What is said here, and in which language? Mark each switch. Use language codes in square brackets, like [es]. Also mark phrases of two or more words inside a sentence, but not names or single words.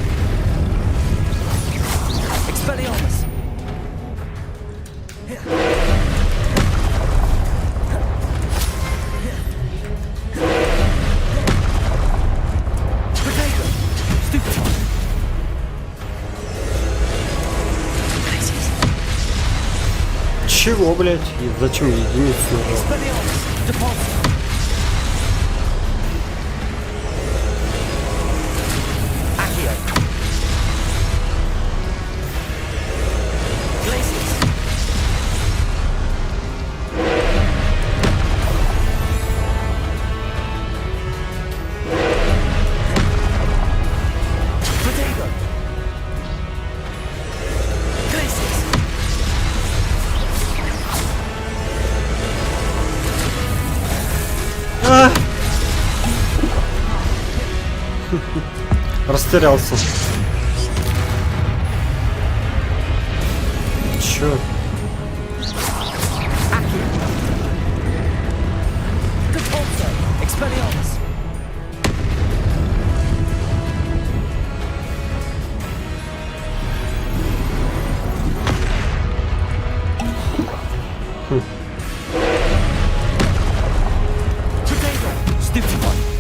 [la] Expelliarmus. Potato. Stupefy. Glacius. [ru] Чего, блядь? И зачем единицу нажал? [la] Expelliarmus. Depulso. Accio. Glacius. Potato. Glacius. [ru] Растерялся. Чё? [la] Accio. Depulso. Expelliarmus. Potato. Stupefy.